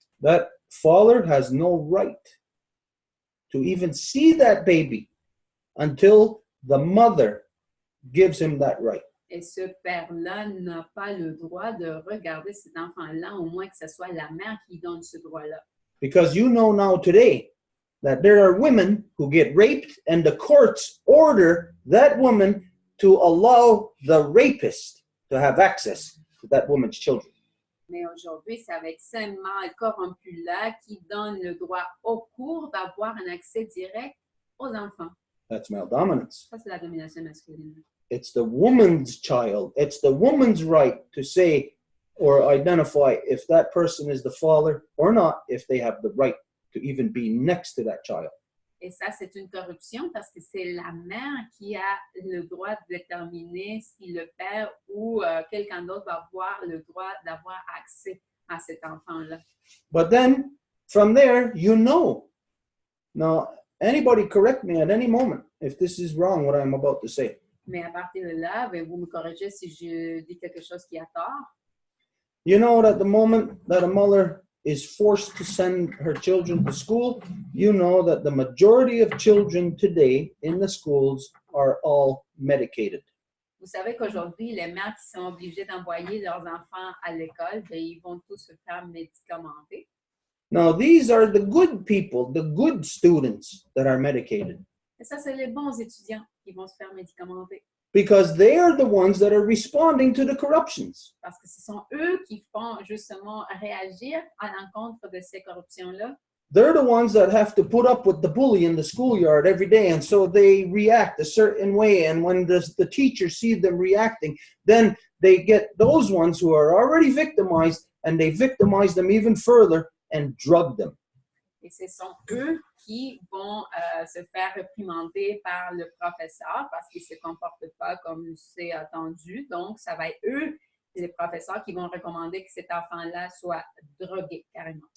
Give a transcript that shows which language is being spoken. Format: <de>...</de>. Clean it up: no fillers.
<en>That father has no right to even see that baby until the mother gives him that right.</en> <fr>Et ce père-là n'a pas le droit de regarder cet enfant-là, au moins que ce soit la mère qui donne ce droit-là.</fr> <en>Because you know now today that there are women who get raped and the courts order that woman to allow the rapist to have access to that woman's children.</en> <fr>Mais aujourd'hui, c'est avec ces mâles corrompus-là qui donnent le droit aux cours d'avoir un accès direct aux enfants.</fr> <en>That's male dominance.</en> <fr>Ça, c'est la domination masculine.</fr> <en>It's the woman's child. It's the woman's right to say or identify if that person is the father or not, if they have the right to even be next to that child.</en> <fr>Et ça, c'est une corruption parce que c'est la mère qui a le droit de déterminer si le père ou quelqu'un d'autre va avoir le droit d'avoir accès à cet enfant-là.</fr> <en>But then, from there, you know. Now, anybody correct me at any moment if this is wrong, what I'm about to say.</en> <fr>Mais à partir de là, vous me corrigez si je dis quelque chose qui a tort.</fr> <en>You know that the moment that a mother is forced to send her children to school, you know that the majority of children today in the schools are all medicated.</en> <fr>Vous savez qu'aujourd'hui, les mères qui sont obligées d'envoyer leurs enfants à l'école, ils vont tous se faire médicamenter.</fr> <en>Now, these are the good people, the good students that are medicated.</en> <fr>Et ça, c'est les bons étudiants qui vont se faire médicamenter.</fr> <en>Because they are the ones that are responding to the corruptions.</en> <fr>Parce que ce sont eux qui font justement réagir à l'encontre de ces corruptions-là.</fr> <en>They're the ones that have to put up with the bully in the schoolyard every day, and so they react a certain way. And when the teachers see them reacting, then they get those ones who are already victimized, and they victimize them even further and drug them.</en> <fr>Et ce sont eux qui vont se faire réprimander par le professeur parce qu'ils ne se comportent pas comme c'est attendu. Donc, ça va être eux, les professeurs, qui vont recommander que cet enfant-là soit drogué carrément.</fr>